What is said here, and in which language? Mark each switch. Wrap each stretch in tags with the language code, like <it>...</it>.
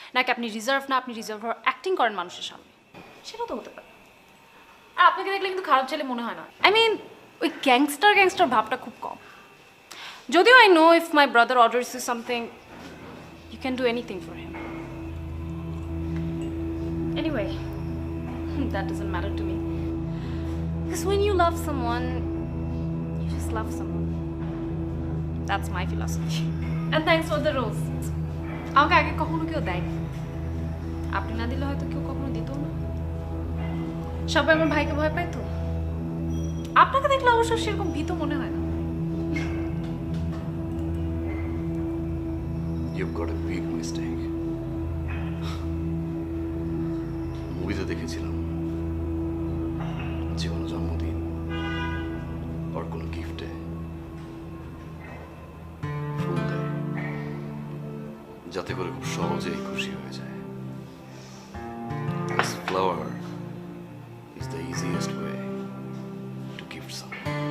<bn>নাকি আপনি রিজার্ভ না, আপনি রিজার্ভ অ্যাক্টিং করেন মানুষের সামনে? সেটা তো হতে পারে। আর আপনাকে দেখলে কিন্তু খারাপ ছেলে মনে হয় না।</bn> <en>I mean</en> <bn>ওই গ্যাংস্টার ভাবটা খুব কম।</bn> <en>যদিও I know if my brother orders you something you can do anything for him. Anyway, that doesn't matter to me. Because when you love someone, you just love someone. That's my philosophy. And thanks for the rose.</en> <bn>আমাকে আগে কখনো কেউ দেয়নি। আপনি না দিলে হয়তো কেউ কখনো দিত না। সবাই আমার ভাইকে ভয় পায় তো। আপনাকে দেখলে অবশ্য সেরকম ভীত মনে হয় না।</bn> <en>You've got a big mistake.</en> <bn>মুভিতে দেখেছিলাম যে কোনো জন্মদিন আর কোনো গিফটে ফুল দেয় যাতে করে খুব সহজেই খুশি হয়ে যায়।</bn> <en>This flower is the easiest way to gift someone.</en>